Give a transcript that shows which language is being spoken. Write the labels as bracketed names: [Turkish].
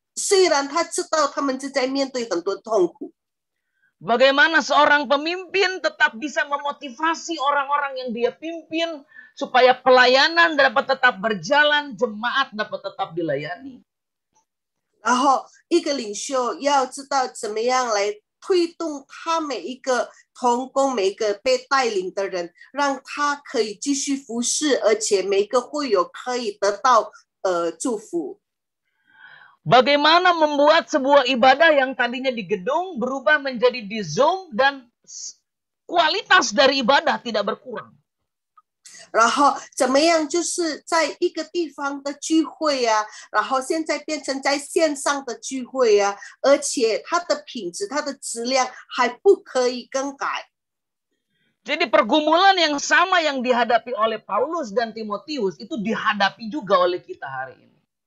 [Chinese] 虽然他知道他们正在面对很多痛苦。 [Indonesian] Bagaimana seorang pemimpin tetap bisa memotivasi orang-orang yang dia pimpin supaya pelayanan dapat tetap berjalan, jemaat dapat tetap dilayani. [Chinese] 然后一个领袖要知道怎么样来推动他每一个同工，每一个被带领的人，让他可以继续服侍，而且每个会友可以得到祝福。 [Indonesian] Bagaimana membuat sebuah ibadah yang tadinya di gedung berubah menjadi di Zoom dan kualitas dari ibadah tidak berkurang. [Chinese] 然后怎么样就是在一个地方的聚会啊，然后现在变成在线上的聚会啊，而且它的品质、它的质量还不可以更改。 [Indonesian] Jadi pergumulan yang sama yang dihadapi oleh Paulus dan Timotius itu dihadapi juga oleh kita hari ini.